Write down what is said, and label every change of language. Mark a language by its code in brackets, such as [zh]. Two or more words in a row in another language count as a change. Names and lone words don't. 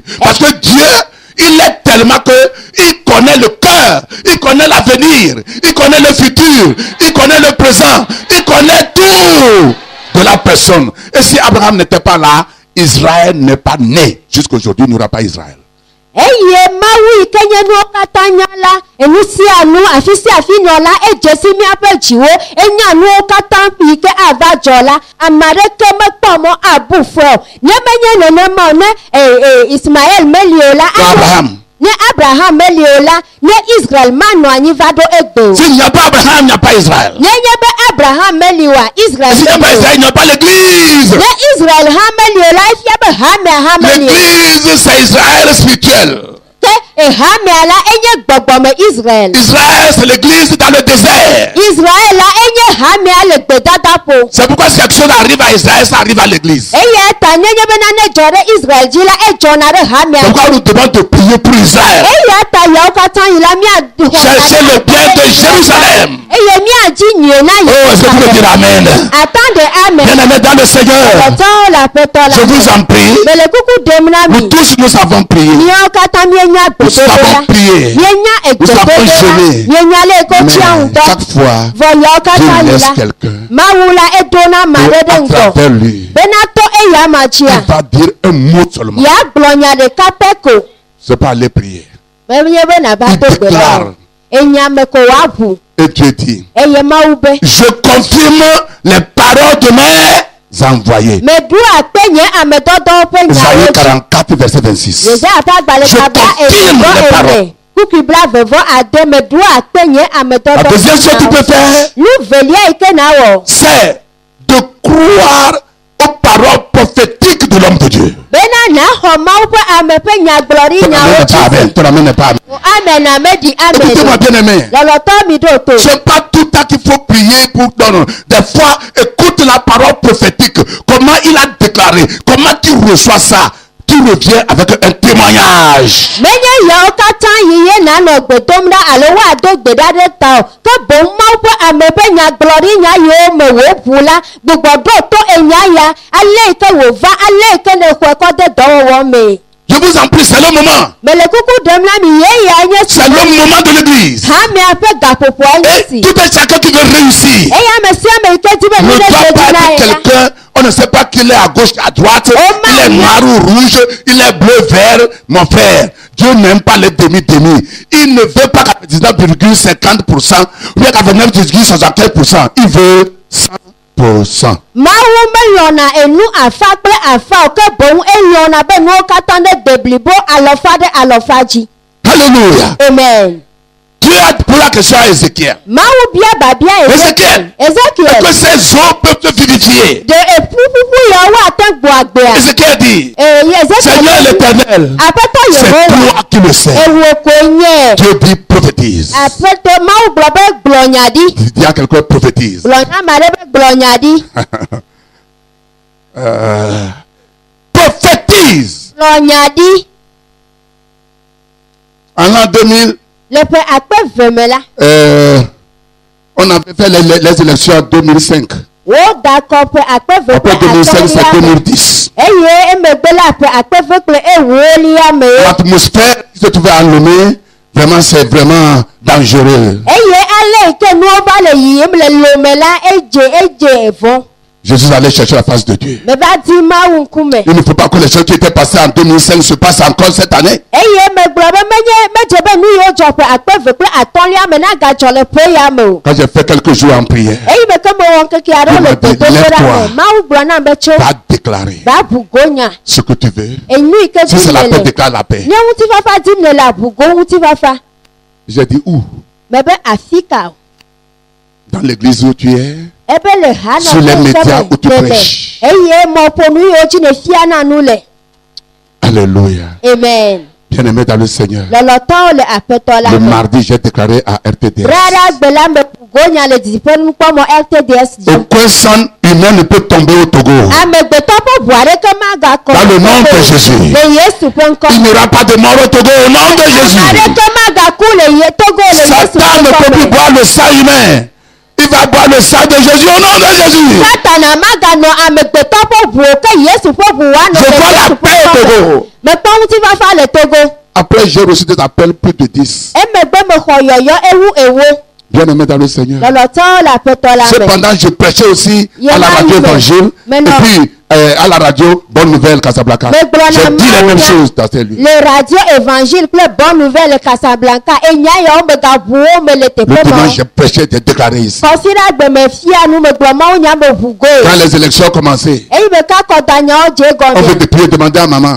[fr] Parce que Dieu, il est tellement que il connaît le cœur, il connaît l'avenir, il connaît le futur, il connaît le présent, il connaît tout de la personne. Et si Abraham n'était pas là, Israël n'est pas né. Jusqu'aujourd'hui, il n'y aura pas Israël. [ee] eye mawu ike nye nuwo katã nya la enu sia nu afi sia afi nɔ la edze si miaƒe dziwo enya nuwo katã yi ke ava dzɔ la ame aɖeke mekpɔ mɔ abu fɔ o ne menye nenema o ne Ismael meli o la Abraham. ne Abraham meli o la ne Israel manɔ anyi va ɖo egbe o. [fr] S'il n'y a pas Abraham, il n'y a pas Israël. [ee] Ne nye be Abraham meli oa Israel [fr] S'il n'y a pas [ee] meli o. [fr] Israël, il n'y a pas l'église. [ee] Ne Israel hã meli o la efia be hamea hã meli o. [fr] L'église, c'est Israël spirituel. [ee] Ke hamea la enye gbɔgbɔme Israel. [fr] Israël, c'est l'église dans le désert. [ee] Israel la enye hamea le gbedadaƒo. [fr] C'est pourquoi si quelque chose arrive à Israël, ça arrive à l'église. [ee] Eya ta nenye be nane dzɔ ɖe Israel dzi la edzɔna ɖe hamea. [fr] C'est pourquoi on nous demande de prier pour Israël. [ee] Eya ta yawo katã yi la mia. [fr] Cherchez le bien de Jérusalem. [ee] Eye miadzi nyuie na [fr] Oh, est-ce que vous pouvez dire Amen? Attendez amen. Bien-aimés dans le Seigneur, [ee] Tɔtɔwo le aƒetɔ la. [fr] je vous en prie. [ee] Mele kuku ɖem na mi. [fr] Nous tous, nous savons prier. [ee] Miawo katã mienya [fr] Nous [ee] gbedodo [fr] savons [ee] la. [fr] prier. [ee] Mienya [fr] Nous savons [ee] egbedodo la. [fr] jeûner. [ee] Mienya le eko [fr] Mais [ee] tia ŋutɔ. [fr] chaque fois, [ee] Vɔ yawo katã [fr] Dieu [ee] yi [fr] laisse [ee] la. [fr] quelqu'un [ee] Mawu la edona ame [fr] et [ee] aɖe ɖe [fr] à [ee] ŋgɔ. [fr] travers lui, [ee] Bena to eya ma [fr] il [ee] dzia. [fr] va dire un mot seulement. [ee] Ya gblɔ nya ɖeka pɛ ko. [fr] C'est pas aller prier. [ee] Menye be nava [fr] Il [ee] to gbe la [fr] déclare. [ee] o. Enya me ko woaʋu. [fr] Et Dieu dit, [ee] Eye Mawu be. [fr] je confirme les paroles de mes envoyés. [ee] Meɖu akpe nye ame dɔdɔwo ƒe [fr] Isaïe [ee] nyawo dzi. [fr] 44, verset 26. [ee] Yesaya ƒe agbalẽ [fr] Je [ee] kaba [fr] confirme les [ee] evɔ [fr] paroles. [ee] eve. Kuku blavevɔ ade meɖu akpe nye ame [fr] La [ee] dɔdɔwo [fr] deuxième chose que tu peux faire, [ee] Nu velia yi ke na wɔ. [fr] c'est de croire aux paroles prophétiques de l'homme de Dieu. [ee] Bena na xɔ Mawu ƒe ame ƒe nyagblɔɖi [fr] Ton [ee] nyawo [fr] amen n'est pas [ee] dzi. [fr] amen. Ton amen n'est pas amen. [ee] Amen ame ɖi amen. [fr] Écoutez-moi bien aimé. [ee] Lɔlɔtɔ mi ɖo to. [fr] C'est pas tout le temps qu'il faut prier pour... Non, non. Des fois, écoute la parole prophétique. Comment il a déclaré. Comment tu reçois ça. Tu reviens avec un témoignage. [ee] Menye yawo katã yi ye nanɔ gbe dom ɖa alo woado gbe ɖa ɖe ta o. Ke boŋ Mawu ƒe ame ƒe nyagblɔɖi nya yiwo me wòʋu la gbugbɔ ɖo to enya ya ale yi ke wòva ale yi ke ne xɔe kɔ de dɔwɔwɔ me. [fr] Je vous en prie, c'est le moment. [ee] Mele kuku ɖem na mi ye ya nye [fr] C'est le moment de l'église. [ee] hamea ƒe gaƒoƒoa nye [fr] Et [ee] si. [fr] tout un chacun qui veut réussir [ee] Eya ame sia ame yi ke di be ne nu ɖe [fr] doit [ee] dze [fr] pas [ee] dzi na [fr] être [ee] ye la. [fr] quelqu'un, on ne sait pas qu'il est à gauche, à droite, il est noir ou rouge, il est bleu, vert. Mon frère, Dieu n'aime pas les demi-demi. Il ne veut pas 99,50%, ou bien 99,75%. Il veut 100%. [ee] Mawu melɔ̃na enu afa kple afa o ke boŋ elɔ̃na be nuwo katã ɖe de blibo alɔfa ɖe alɔfa dzi. [fr] Alléluia. Amen. Dieu a posé la question à Ézéchiel. [ee] Mawu bia babia [fr] Ézéchiel, est-ce [ee] Ezekiel. [fr] que ces eaux peuvent te vivifier? [ee] De eƒuƒuƒu yawo ate gbɔ agbea. [fr] Ézéchiel dit, [ee] Ezekiel. [fr] Seigneur l'Éternel, [ee] Aƒetɔ [fr] c'est [ee] Yehowa. [fr] toi qui le sais. [ee] Ewo koe nye. [fr] Dieu dit prophétise. [ee] Aƒetɔ Mawu gblɔ be gblɔ nya ɖi. [fr] Dis à quelqu'un prophétise. [ee] Gblɔ na ame aɖe be gblɔ nya ɖi. [fr] Prophétise. [ee] Gblɔ nya ɖi. [fr] En l'an 2000, [ee] Le ƒe akpe ve me la. [fr] on avait fait les élections en 2005. [ee] Woda kɔ ƒe akpe ve [fr] Après [ee] kple [fr] 2005, c'est [ee] atɔ̃lia me. [fr] 2010. [ee] Eye emegbe la ƒe akpe ve kple ewolia me. [fr] L'atmosphère qui se trouvait à Lomé, vraiment, c'est vraiment dangereux. [ee] Eye ale yi ke nuwo va le yiyim le lome la edze vɔ. [fr] Je suis allé chercher la face de Dieu. [ee] Me va di Mawu ŋkume. [fr] Il ne faut pas que les choses qui étaient passées en 2005 se passent encore cette année. [ee] Eye megblɔ be medze be nu yiwo dzɔ ƒe akpe ve kple atɔ̃lia me na gadzɔ le ƒe ya me o. [fr] Quand j'ai fait quelques jours en prière, [ee] Eyi me ke mewɔ ŋkeke aɖewo le gbedodoɖa me. Mawu gblɔ nam be tso. [fr] va déclarer [ee] Va ʋugo nya. [fr] ce que tu veux. [ee] Enu yi ke [fr] Si c'est [ee] dim [fr] la paix, [ee] le. [fr] déclare la paix. [ee] Nye ŋutifafa dim le ʋugo ŋutifafa. [fr] J'ai dit où? [ee] Me be afi ka o. [fr] Dans l'église où tu es, [ee] Ebe le ha [fr] Sur les médias où tu prêches. [ee] Eye mɔƒonu yiwo dzi ne fiana nu le. [fr] alléluia. Amen. Bien-aimé dans le Seigneur, [ee] Lɔlɔtɔwo le aƒetɔ la le me. [fr] mardi, j'ai déclaré à RTDS. [ee] Rara gbe la me ƒugo nya le didiƒenukpɔmɔ RTDS dzi. [fr] Aucun sang humain ne peut tomber au Togo. [ee] Amegbetɔ ƒe ʋu aɖeke magakɔ. [fr] Dans le nom de Jésus. [ee] Le Yesu ƒe ŋkɔ. [fr] Il n'y aura pas de mort au Togo au nom de Jésus. [ee] Ame aɖeke magaku le Togo le Yesu [fr] Satan ne [ee] ƒe [fr] peut plus [ee] ŋkɔ me. [fr] boire le sang humain. Il va boire le sang de Jésus au nom de Jésus. [ee] Satana maganɔ amegbetɔ ƒe ʋuwo ke Yesu ƒe ʋu woanɔ [fr] Je [ee] le [fr] vois la [ee] Yesu [fr] paix [ee] ƒe [fr] au [ee] ŋkɔ me. [fr] Togo. [ee] Mekpɔ ŋutifafa le Togo. [fr] Après, j'ai reçu des appels plus de 10. [ee] Emegbe mexɔ yɔyɔ ewu ewo. [fr] Bien-aimé dans le Seigneur. [ee] Lɔlɔtɔwo le aƒetɔ la me. [fr] Cependant, je prêchais aussi à la radio évangile. Et puis, à la radio, bonne nouvelle Casablanca. J'ai dit la même chose dans tes lieux. Le radio évangile, bonne nouvelle Casablanca. Le dimanche, j'ai prêché, j'ai déclaré ici. Quand les élections ont commencé, on veut prier, demander à maman.